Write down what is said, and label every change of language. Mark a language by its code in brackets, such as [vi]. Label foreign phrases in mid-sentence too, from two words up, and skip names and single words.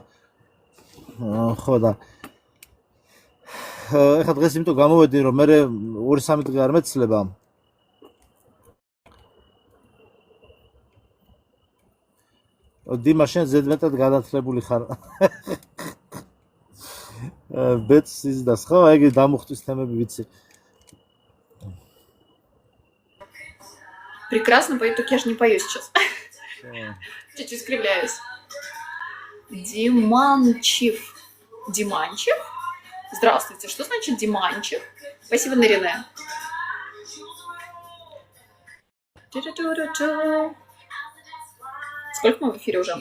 [ka] ხო და ეხა დღეს იმიტომ გამოვედი, რომ მე 2-3 დღე არ მეცლება. დიმა, შენ ზედმეტად გადათლებული ხარ. ბეთს იზდას, ხო, ეგ დამუხტვის თემები ვიცი. [ru] Прекрасно пою, только я же не пою сейчас. Чуть-чуть скривляюсь. Диманчев. Диманчев? Здравствуйте. Что значит Диманчев? Спасибо, Нарине. Сколько мы в эфире уже?